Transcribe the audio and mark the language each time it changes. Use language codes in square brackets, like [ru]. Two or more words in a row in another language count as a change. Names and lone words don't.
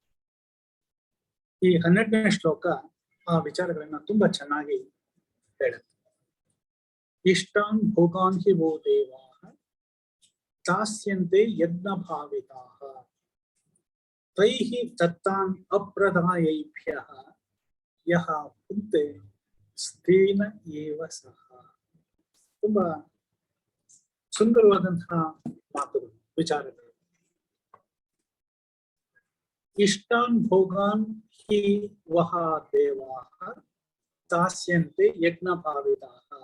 [kn] ಈ 12ನೇ ಶ್ಲೋಕ ಆ ವಿಚಾರಗಳನ್ನ ತುಂಬಾ ಚೆನ್ನಾಗಿ ಹೇಳುತ್ತೆ. [sa] ಇಷ್ಟಾನ್ ಭೋಗಾನ್ ಹಿ ವೋ ದೇವಾಃ ದಾಸ್ಯಂತೆ ಯಜ್ಞ ಭಾವಿತಾಃ ತೈಃ ದತ್ತಾನ್ ಅಪ್ರದಾಯೈಭ್ಯಃ ಯಹ ಭುಂಕ್ತೆ ಸ್ನೇನ ಏವ ಸಹ. [kn] ತುಂಬಾ ಸುಂದರವಾದಂತಹ ಮಾತುಗಳು, ವಿಚಾರಗಳು. [sa] ಇಷ್ಟಾನ್ ಭೋಗಾನ್ ಹಿ ವಹ ದೇವಾಃ ದಾಸ್ಯಂತೆ ಯಜ್ಞ ಭಾವಿತಾಃ.